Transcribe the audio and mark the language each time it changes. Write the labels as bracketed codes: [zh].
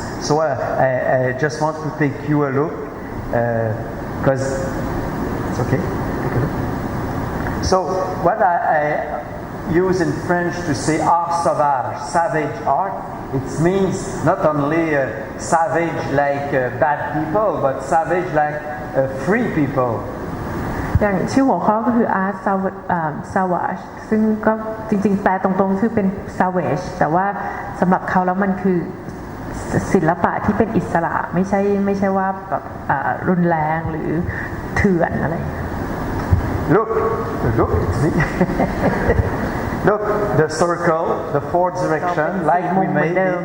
[en] So I just want to take you a look because it's okay. So what I use in French to say art sauvage, savage art, it means not only savage like bad people, but savage like free people. [th] อย่างชื่อหัวข้อก็คือ art savage ซึ่งก็จริงๆแปลตรงๆคือเป็น savage แต่ว่าสำหรับเขาแล้วมันคือศิลปะที่เป็นอิสระไม่ใช่ว่าแบบรุนแรงหรือเถื่อนอะไร [en] Look, it's me. Look, the circle, the four direction, like we made it.